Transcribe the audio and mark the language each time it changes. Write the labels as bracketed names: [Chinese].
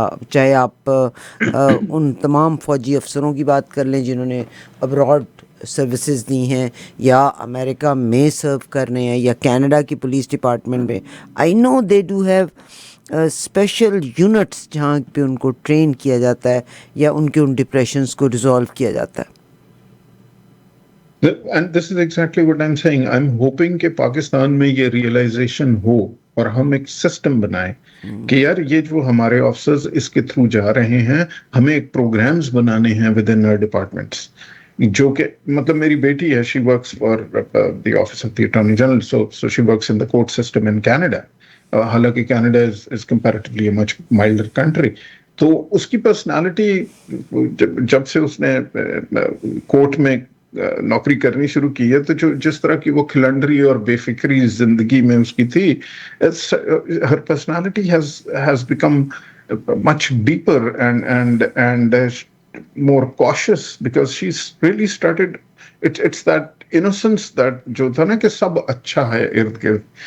[Urdu] چاہے آپ ان تمام فوجی افسروں کی بات کر لیں جنہوں نے ابراڈ سروسز دی ہیں یا امریکہ میں سرو کر رہے ہیں, یا کینیڈا کی پولیس ڈپارٹمنٹ میں. [English] I know they do have special units [Urdu] جہاں پہ ان کو ٹرین کیا جاتا ہے یا ان کے ان ڈپریشنس کو ریزالو کیا جاتا ہے. [English] And this is exactly what I'm saying. I'm hoping [Urdu] کہ پاکستان میں یہ ریئلائزیشن ہو اور ہم ایک سسٹم بنائیں کہ یار یہ جو ہمارے آفیسرز اس کے تھرو جا رہے ہیں, ہمیں ایک پروگرامز بنانے ہیں [English] With in departments. [Urdu] جو کہ مطلب میری بیٹی ہے, [English] She works for the office of the attorney general, so she works in the court system in Canada. [Urdu] حالانکہ [English] Canada is comparatively a much milder country. [Urdu] تو اس کی پرسنالٹی جب سے اس نے کورٹ میں نوکری کرنی شروع کی ہے, تو جو جس طرح کی وہ کھلنڈری اور بے فکری زندگی میں اس کی تھی, [English] ہر personality has become much deeper and more cautious because she's really started, it's that innocence that [Urdu] جو تھا نا کہ سب اچھا ہے ارد گرد.